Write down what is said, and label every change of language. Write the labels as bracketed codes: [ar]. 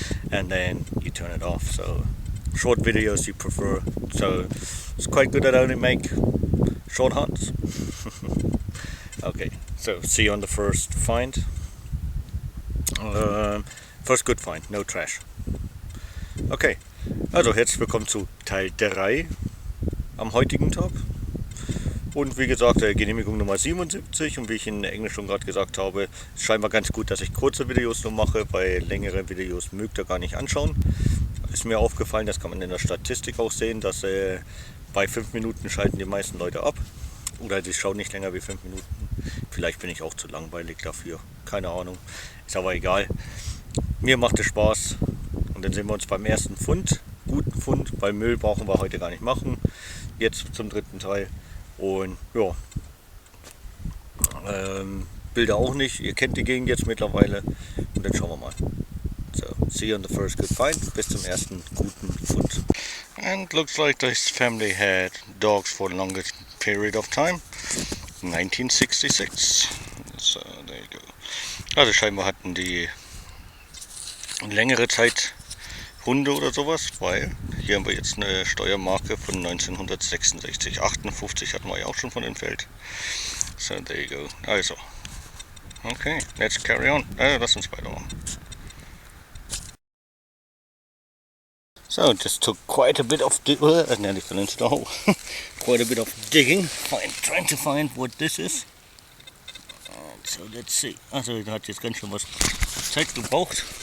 [en] And then you turn it off. So short videos you prefer. So it's quite good that I only make short hunts. Okay, so see you on the first find. First good find, no trash. [de] Okay, also herzlich willkommen zu Teil 3 am heutigen Tag. Und wie gesagt, Genehmigung Nummer 77, und wie ich in Englisch schon gerade gesagt habe, ist scheinbar ganz gut, dass ich kurze Videos nur mache, weil längere Videos mögt ihr gar nicht anschauen. Ist mir aufgefallen, das kann man in der Statistik auch sehen, dass bei 5 Minuten schalten die meisten Leute ab. Oder sie schauen nicht länger wie 5 Minuten. Vielleicht bin ich auch zu langweilig dafür. Keine Ahnung. Ist aber egal. Mir macht es Spaß. Und dann sehen wir uns beim ersten Fund. Guten Fund, weil Müll brauchen wir heute gar nicht machen. Jetzt zum dritten Teil. Und ja. Bilder auch nicht. Ihr kennt die Gegend jetzt mittlerweile. Und dann schauen wir mal. [en] So, see you on the first good find. [de] Bis zum ersten guten Fund. [en] And looks like this family had dogs for the longest period of time. 1966. So, there you go. [de] Also scheinbar hatten die längere Zeit Hunde oder sowas, weil hier haben wir jetzt eine Steuermarke von 1966. 58 hatten wir ja auch schon von dem Feld. [en] So, there you go. Also, okay, let's carry on. [de] Lass uns weitermachen. [en] So, just took quite a bit of I nearly fell into the hole. Quite a bit of digging, trying to find what this is. So let's see. [de] Also, da hat jetzt ganz schön was Zeit gebraucht.